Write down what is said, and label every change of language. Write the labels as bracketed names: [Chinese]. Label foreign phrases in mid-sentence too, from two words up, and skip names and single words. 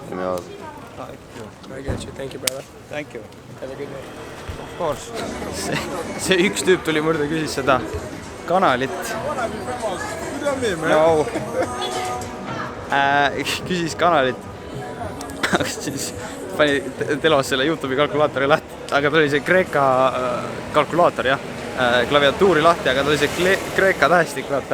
[English] out. I got you, thank you brother. Thank you. Have a good night. Of course. [Estonian] See üks tüüp tuli murde, küsis seda kanalit. No. Küsis kanalit. Siis pani telos selle YouTube'i kalkulaatori lahti. Aga ta oli see Kreeka kalkulaator, jah. Klaviatuuri lahti, aga ta oli see Kreeka tähestik, vaata.